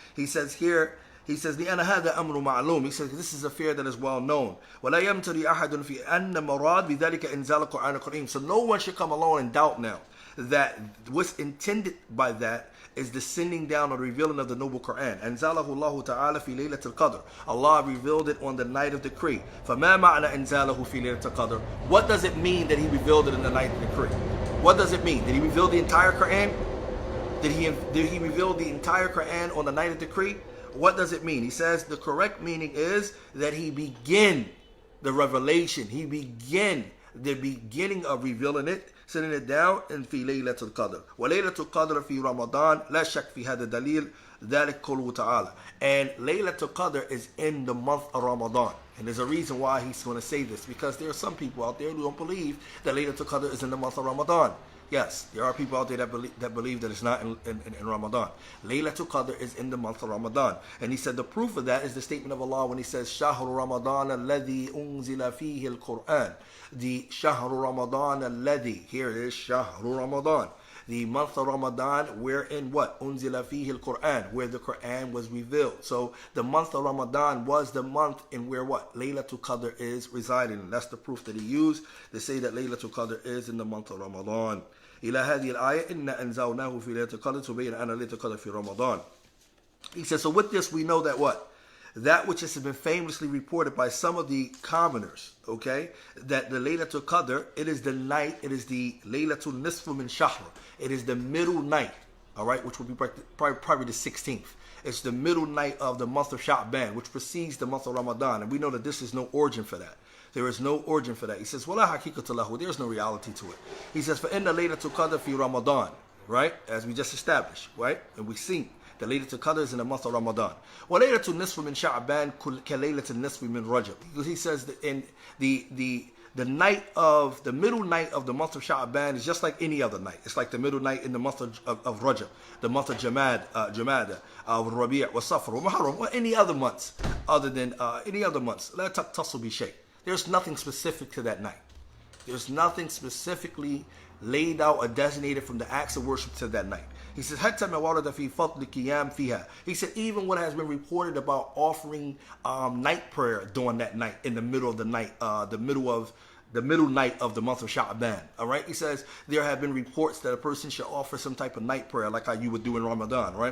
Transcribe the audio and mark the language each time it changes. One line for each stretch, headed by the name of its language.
English: He says here, he says,
Arabic: لِأَنَّ هَذَا أَمْرُ مَعْلُومٌ.
English: He says, this is a fear that is well known.
Arabic: وَلَا يَمْتَرِي أَحَدٌ فِي أَنَّ مَرَادْ بِذَلِكَ إِنزَالَ الْقُرْآنِ الْكَرِيمِ.
English: So no one should come along and doubt now that what's intended by that is the sending down or revealing of the noble Quran.
Arabic: أنزله الله تعالى في ليلة القدر.
English: Allah revealed it on the night of decree.
Arabic: فما معنى أنزله في ليلة القدر?
English: What does it mean that he revealed it in the night of decree? What does it mean? Did he reveal the entire Quran? Did he reveal the entire Quran on the night of decree? What does it mean? He says the correct meaning is that he began the revelation. He began the beginning of revealing it, sitting it down in
Arabic: في ليلة القدر. وليلة القدر في رمضان لا شك في هذا الدليل ذلك قوله تعالى.
English: And Laylatul Qadr is in the month of Ramadan. And there's a reason why he's going to say this, because there are some people out there who don't believe that Laylatul Qadr is in the month of Ramadan. Yes, there are people out there that believe that it's not in Ramadan. Laylatul Qadr is in the month of Ramadan. And he said the proof of that is the statement of Allah when he says,
Arabic: شهر رمضان الذي أنزل فيه القرآن. The شهر رمضان الذي,
English: here it is,
Arabic: شهر رمضان.
English: The month of Ramadan, wherein what? Unzila fihi al-Quran, where the Quran was revealed. So the month of Ramadan was the month in where what? Laylatul Qadr is residing. And that's the proof that he used to say that Laylatul Qadr is in the month of Ramadan.
Arabic: إلى هذه الآية إن أنزلناه في ليلة القدر تبين أن ليلة القدر في رمضان.
English: He says, so with this we know that what? That which has been famously reported by some of the commoners, okay, that the Laylatul Qadr, it is the night, it is the Laylatul Nisfu min Shahr. It is the middle night, all right, which will be probably the 16th. It's the middle night of the month of Sha'ban, which precedes the month of Ramadan. And we know that this is no origin for that. There is no origin for that. He says,
Arabic: وَلَا حَقِيقَةَ لَهُ.
English: There's no reality to it. He says,
Arabic: فَإِنَّ لَيْلَةُ الْقَدْرِ فِي
English: Ramadan, right, as we just established, right, and we see the Laylatul Qadr is in the month of Ramadan.
Arabic: وَلَيْلَةُ النِّصْفِ مِنْ شَعْبَانَ كَلَيْلَةِ النِّصْفِ مِنْ Rajab.
English: Because he says that in the night of, the middle night of the month of Sha'ban is just like any other night. It's like the middle night in the month of Rajab, the month of Jamada, Rabi' wa Safar, wa Muharram, or any other months other than any other months.
Arabic: لَا تَقْتَصُ بِشَيْءٍ.
English: There's nothing specific to that night. There's nothing specifically laid out or designated from the acts of worship to that night. He says,
Arabic: حتى ما ورد في فضل قيام فيها.
English: He said, even what has been reported about offering night prayer during that night, in the middle of the night, the middle night of the month of Sha'ban. All right. He says there have been reports that a person should offer some type of night prayer, like how you would do in Ramadan.